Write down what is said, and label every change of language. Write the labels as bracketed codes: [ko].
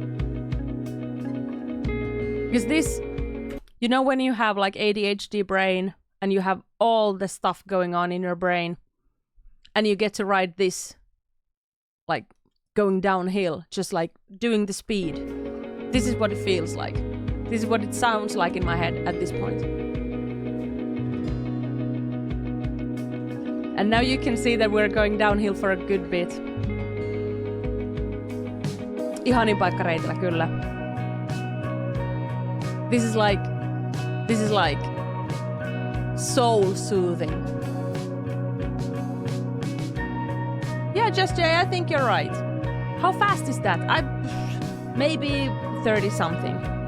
[en] Because this, you know, when you have like ADHD brain and you have all the stuff going on in your brain and you get to ride this, like going downhill, just like doing the speed. This is what it feels like. This is what it sounds like in my head at this point. And now you can see that we're going downhill for a good bit. [fi] Ihanin paikka reitillä, kyllä. [en] This is like soul soothing. Yeah, Just Jay, I think you're right. How fast is that? Maybe 30 something.